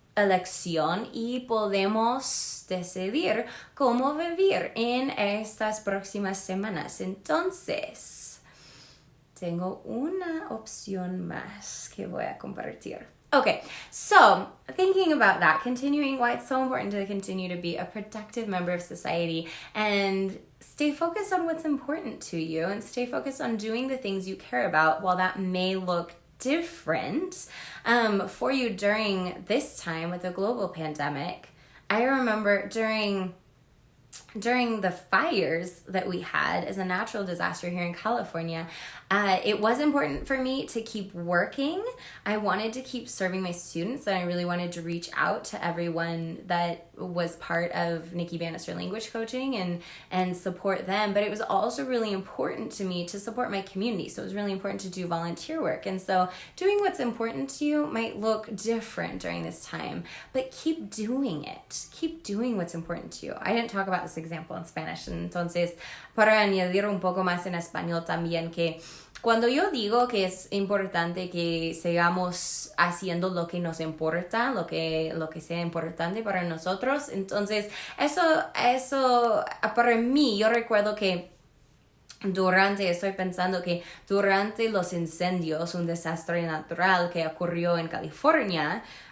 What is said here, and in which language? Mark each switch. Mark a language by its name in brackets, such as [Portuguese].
[Spanish] elección y podemos decidir cómo vivir en estas próximas semanas. Entonces, tengo una opción más que voy a compartir. [English] Okay, so thinking about that, continuing why it's so important to continue to be a productive member of society and stay focused on what's important to you and stay focused on doing the things you care about. While that may look different for you during this time with the global pandemic, I remember during the fires that we had as a natural disaster here in California, it was important for me to keep working. I wanted to keep serving my students, and I really wanted to reach out to everyone that was part of Nikki Bannister Language Coaching and support them. But it was also really important to me to support my community. So it was really important to do volunteer work. And so doing what's important to you might look different during this time, but keep doing it. Keep doing what's important to you. I didn't talk about this example in Spanish, [Spanish] entonces para añadir un poco más en español también, que cuando yo digo que es importante que sigamos haciendo lo que nos importa, lo que sea importante para nosotros, entonces eso para mí, yo recuerdo que estoy pensando que durante los incendios, un desastre natural que ocurrió en California